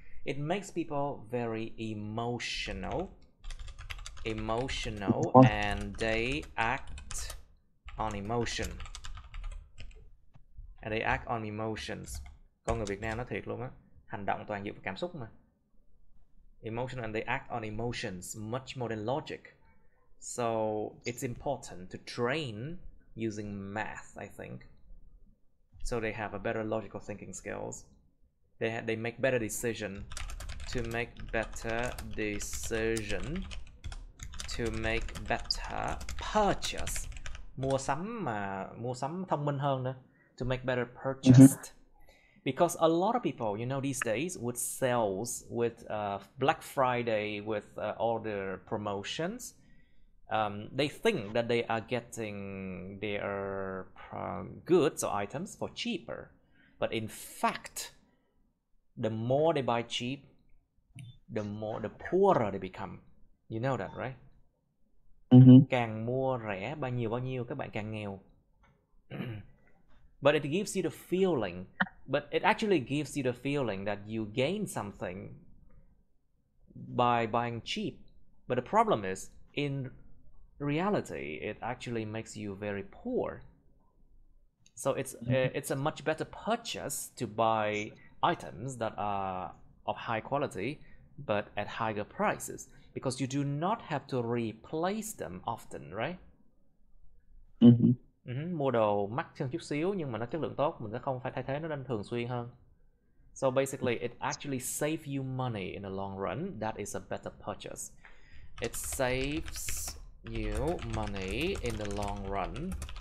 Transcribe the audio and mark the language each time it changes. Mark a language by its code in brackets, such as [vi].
[en] It makes people very emotional, and they act on emotion. And they act on emotions. [vi] Con người Việt Nam nó thiệt luôn á, hành động toàn dựa vào cảm xúc mà. [en] Emotional, and they act on emotions much more than logic. So it's important to train using math, I think. So they have a better logical thinking skills. They make better decision. To make better decision. To make better purchase. [vi] Mua sắm thông minh hơn nữa. [en] To make better purchase. Because a lot of people, you know, these days with sales, with Black Friday, with all the promotions, they think that they are getting their goods or items for cheaper. But in fact, the more they buy cheap, the poorer they become. You know that, right? [vi] Càng mua rẻ bao nhiêu các bạn càng nghèo. [en] But it gives you the feeling, but it actually gives you the feeling that you gain something by buying cheap. But the problem is, in reality, it actually makes you very poor. So it's a much better purchase to buy items that are of high quality, but at higher prices, because you do not have to replace them often, right? [vi] Mua đồ mắc hơn chút xíu nhưng mà nó chất lượng tốt, mình sẽ không phải thay thế nó nên thường xuyên hơn. [en] So basically it actually saves you money in the long run. That is a better purchase. It saves you money in the long run.